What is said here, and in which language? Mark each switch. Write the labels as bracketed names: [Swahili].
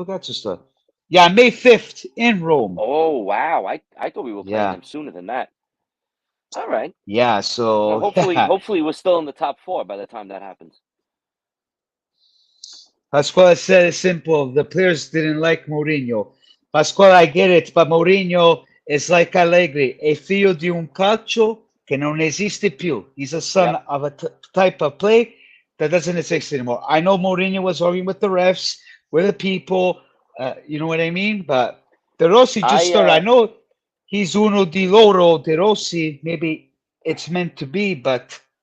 [Italian] dove cazzo sta? [English] Yeah, May 5th in Rome. Oh wow! I thought we were playing Yeah, them sooner than that. All right. yeah. Well, So hopefully, yeah, hopefully we're still in the top four by the time that happens. Pasquale said it's simple. The players didn't like Mourinho. Pasquale, I get it, but Mourinho is like Allegri, [Italian] è figlio di un calcio che non esiste più. [English] He's a son Yep. of a type of play that doesn't exist anymore. I know Mourinho was arguing with the refs, with the people, you know what I mean? But De Rossi just I started. I know he's [Italian] uno di loro, [English] De Rossi. Maybe it's meant to be, but